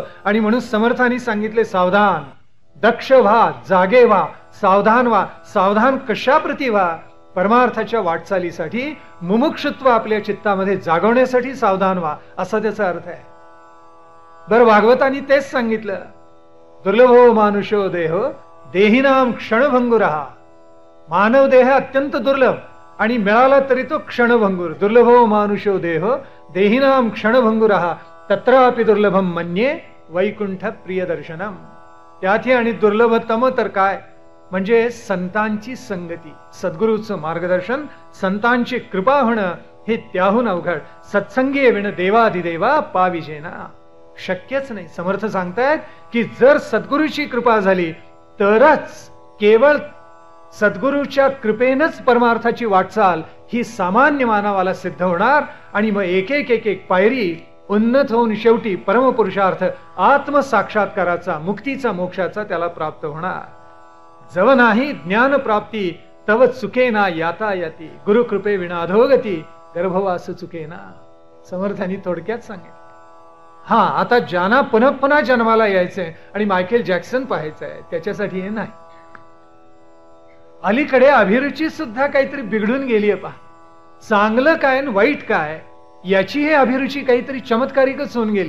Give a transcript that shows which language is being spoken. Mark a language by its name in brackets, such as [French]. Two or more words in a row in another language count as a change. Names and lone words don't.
[Marathi] आणि म्हणून समर्थांनी सांगितले सावधान, दक्ष व्हा, जागे व्हा, सावधान व्हा. सावधान कशाप्रती व्हा? परमार्थाच्या वाटचालीसाठी, मुमुक्षुत्व आपल्या चित्तामध्ये जागवण्यासाठी सावधान व्हा, असा त्याचा अर्थ आहे. बरं, भागवतांनी तेच सांगितलं, [Sanskrit] दुर्लभो मानुषो देहो देहिनाम क्षणभंगुरहा. [Marathi] मानव देह अत्यंत दुर्लभ आणि मिळाला तरी तो क्षणभंगूर. [Sanskrit] दुर्लभो मानुषो देहो देहिनाम क्षणभंगुरहा तत्रापि दुर्लभम मन्ये वैकुंठ प्रिय दर्शनम. [Marathi] त्यात आणि दुर्लभतम तर काय? म्हणजे संतांची संगती, सद्गुरूचं मार्गदर्शन, संतांची कृपा होणं हे त्याहून अवघड. सत्संगी विण देवाधिदेवा पाविजेना. शक्यच नाही. समर्थ सांगतायत की जर सद्गुरूची कृपा झाली तरच, केवळ सद्गुरूच्या कृपेनच परमार्थाची वाटचाल ही सामान्य मानवाला सिद्ध होणार. आणि मग एक एक एक एक पायरी उन्नत होऊन शेवटी परमपुरुषार्थ आत्मसाक्षात्काराचा, मुक्तीचा, मोक्षाचा त्याला प्राप्त होणार. जव नाही ज्ञान प्राप्ती तव चुकेना याता याती गुरुकृपे विना अधोगती गर्भवास चुकेना. समर्थांनी थोडक्यात सांगितलं. हा, आता ज्यांना पुन्हा पुन्हा जन्माला यायचंय आणि मायकेल जॅक्सन पाहायचंय त्याच्यासाठी हे नाही. अलीकडे अभिरुची सुद्धा काहीतरी बिघडून गेलीय पहा. चांगलं काय आणि वाईट काय याची हे अभिरुची काहीतरी चमत्कारिकच होऊन गेली.